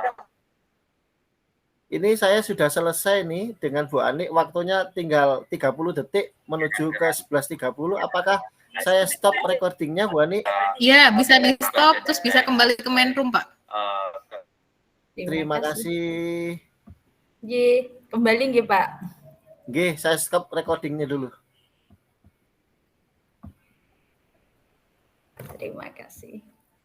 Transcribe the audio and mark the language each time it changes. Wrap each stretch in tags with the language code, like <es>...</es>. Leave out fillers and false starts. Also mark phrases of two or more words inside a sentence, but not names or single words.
<id>Ini saya sudah selesai nih dengan Bu Ani. Waktunya tinggal 30 detik menuju ke 11.30. Apakah saya</id> <en>stop recordingnya</en> <id>Bu Ani? Iya, bisa di stop terus bisa kembali ke</id> <en>main room,</en> <id>Pak. Terima kasih. Nggih, kembali nggih, Pak. Nggih, saya</id> <en>stop recordingnya</en> <id>dulu. Terima kasih.</id>